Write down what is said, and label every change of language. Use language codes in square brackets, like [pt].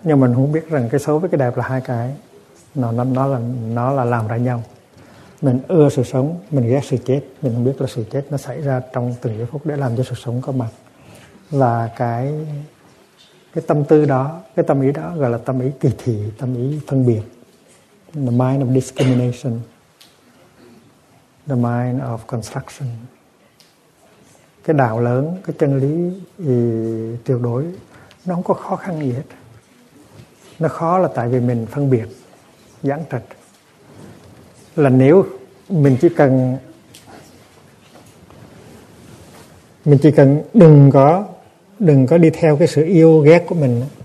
[vi] Nhưng mình không biết rằng cái xấu với cái đẹp là hai cái. Nó là làm ra nhau. Mình ưa sự sống, mình ghét sự chết. Mình không biết là sự chết nó xảy ra trong từng giây phút để làm cho sự sống có mặt. Và cái tâm tư đó, cái tâm ý đó gọi là tâm ý kỳ thị, tâm ý phân biệt. [en] The mind of discrimination, the mind of construction. [vi] Cái đạo lớn, cái chân lý tuyệt đối, nó không có khó khăn gì hết. Nó khó là tại vì mình phân biệt, giãn trạch. Là nếu mình chỉ cần đừng có đi theo cái sự yêu ghét của mình.